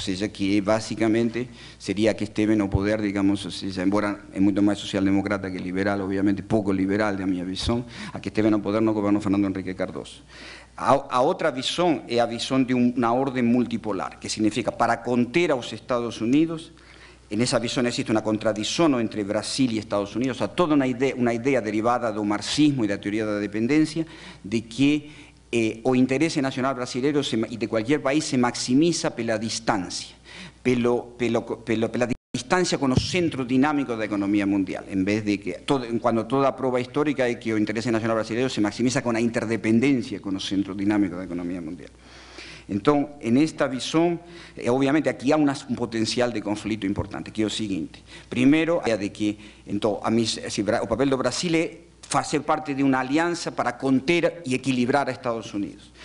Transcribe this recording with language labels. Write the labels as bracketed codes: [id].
[es] O sea, que básicamente sería que [pt] esteve no poder, [es] digamos, o sea, embora es mucho más socialdemócrata que liberal, obviamente poco liberal de mi visión, [pt] a que esteve no poder no [es] gobierno Fernando Henrique Cardoso. [pt] A outra visão é a visão de uma ordem multipolar, que significa, para conter aos Estados Unidos, nessa visão existe uma contradição entre Brasil e Estados Unidos, há toda uma ideia derivada do marxismo e da teoria da dependência, de que o interesse nacional brasileiro e de qualquer país se maximiza pela distância, pela [es] distancia con los centros dinámicos de la economía mundial, en vez de que, cuando toda prueba histórica es que el interés nacional brasileño se maximiza con la interdependencia con los centros dinámicos de la economía mundial. Entonces, en esta visión, obviamente aquí hay un potencial de conflicto importante, que es lo siguiente. Primero, de que el papel de Brasil es hacer parte de una alianza para conter y equilibrar a Estados Unidos.